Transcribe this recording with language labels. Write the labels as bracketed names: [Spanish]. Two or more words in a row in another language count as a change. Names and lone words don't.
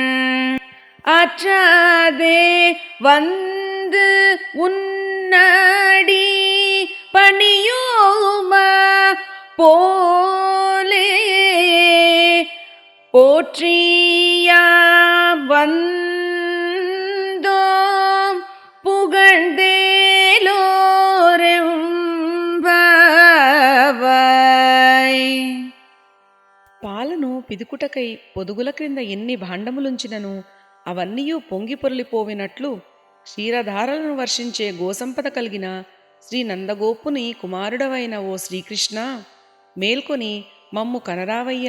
[Tamil] ஆற்றாதே வந்து உன்னடி பணியோமா போலே போற்றியாம் வந்தோம் புகழ்ந்தேలోరెంబావై. [Telugu] పాలను పిదుకుటకై పొదుగుల క్రింద ఎన్ని భాండములుంచినను అవన్నీయూ పొంగి పొరలిపోవినట్లు క్షీరధారలను వర్షించే గోసంపద కలిగిన శ్రీ నందగోపుని కుమారుడవైన ఓ శ్రీకృష్ణ, మేల్కొని మమ్ము కనరావయ్యా.